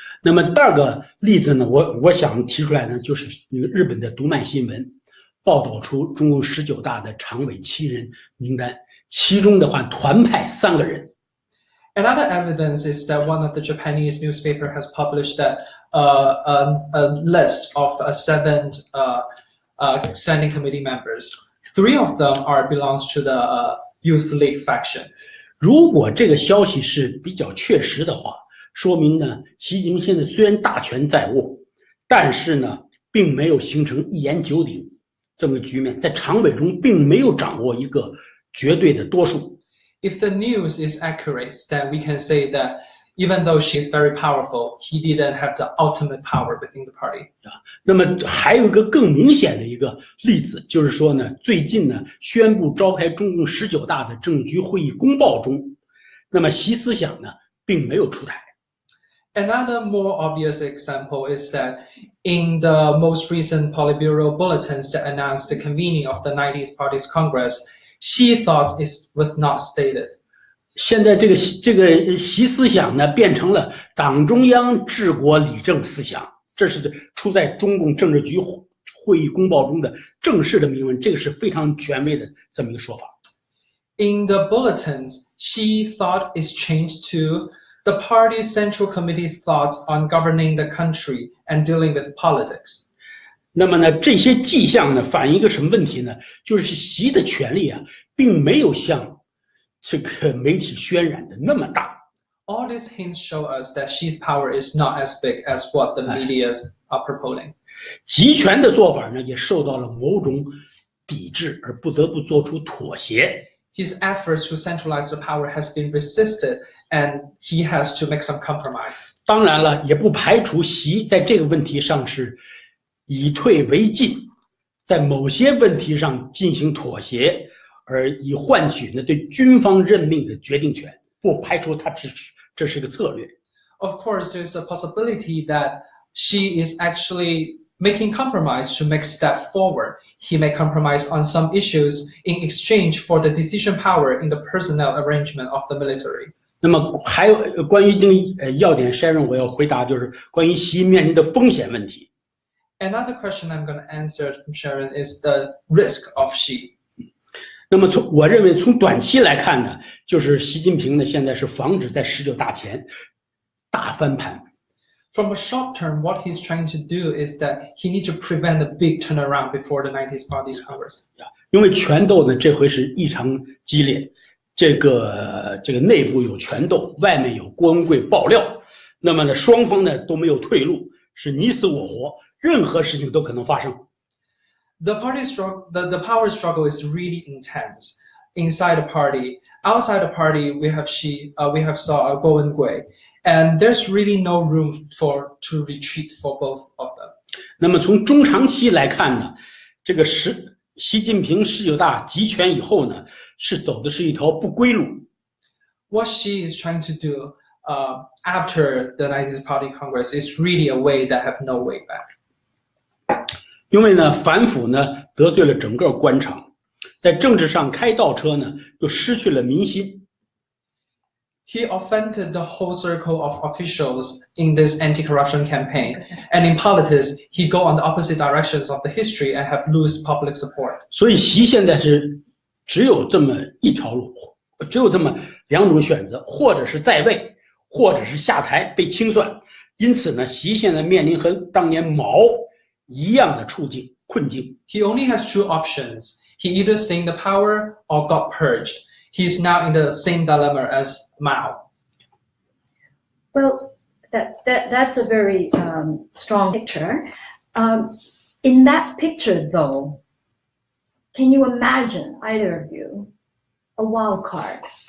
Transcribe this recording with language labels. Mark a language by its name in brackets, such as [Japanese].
[Chinese] 那么第二个例子呢，我想提出来呢，就是那个日本的读卖新闻报道出中共19大的常委7人名单，其中的话团派3个人。 [English] Another evidence is that one of the Japanese newspaper has published that a list of 7 standing committee members. 3 of them belongs to the Youth League faction. [Chinese] 如果这个消息是比较确实的话，说明呢，习近平现在虽然大权在握，但是呢，并没有形成一言九鼎这么个局面，在常委中并没有掌握一个绝对的多数。 [English] If the news is accurate, then we can say that even though she is very powerful, he didn't have the ultimate power within the party. [Chinese] 那么还有一个更明显的一个例子，就是说呢，最近呢宣布召开中共19大的政治局会议公报中，那么习思想呢并没有出台。 [English] Another more obvious example is that in the most recent Politburo bulletins that announced the convening of the 90s Party's Congress, Xi thought it was not stated. [Chinese] 现在这个习思想呢变成了党中央治国理政思想，这是出在中共政治局会议公报中的正式的明文，这个是非常权威的这么一个说法。 [English] In the bulletins, Xi thought is changed to the party's central committee's thoughts on governing the country and dealing with politics. [Chinese] 那么呢，这些迹象呢，反映一个什么问题呢？就是习的权力啊，并没有像这个媒体渲染的那么大。 [English] All these hints show us that Xi's power is not as big as what the media are purporting. [Chinese] 集权的做法呢，也受到了某种抵制，而不得不做出妥协。 [English] His efforts to centralize the power has been resisted, and he has to make some compromise. [Chinese] 当然了，也不排除习在这个问题上是以退为进，在某些问题上进行妥协，而以换取呢对军方任命的决定权，不排除这是个策略。 [English] Of course, there's a possibility that Xi is actually making compromise to make step forward. He may compromise on some issues in exchange for the decision power in the personnel arrangement of the military. [Chinese] 那么还有关于这个要点Sharon我要回答，就是关于习面临的风险问题。 [English] Another question I'm going to answer from Sharon is the risk of Xi. [Chinese] 那么我认为从短期来看呢，就是习近平呢现在是防止在19大前大翻盘。 [English] From a short term, what he's trying to do is that he needs to prevent a big turnaround before the 90s Party's Congress. [Chinese] 因为权斗呢这回是异常激烈，这个内部有权斗，外面有郭文贵爆料，那么呢双方呢都没有退路，是你死我活，任何事情都可能发生。 [English] The power struggle is really intense inside the party. Outside the party, we have Guo Wengui, and there's really no room to retreat for both of them. [Chinese] 那么从中长期来看呢，这个习近平19大集权以后呢，是走的是一条不归路。 [English] What Xi is trying to do after the 90s Party Congress is really a way that have no way back. [Chinese] 因为呢，反腐呢得罪了整个官场，在政治上开倒车呢，又失去了民心。 [English] He offended the whole circle of officials in this anti-corruption campaign, and in politics, he go on the opposite directions of the history and have lose public support. [Chinese] 所以习现在是只有这么一条路，只有这么2种选择，或者是在位，或者是下台被清算。因此呢，习现在面临和当年毛一样的困境。 [English] He only has 2 options. He either stay in the power or got purged. He's now in the same dilemma as Mao. Well, that's a very strong picture. In that picture, though, can you imagine, either of you, a wild card?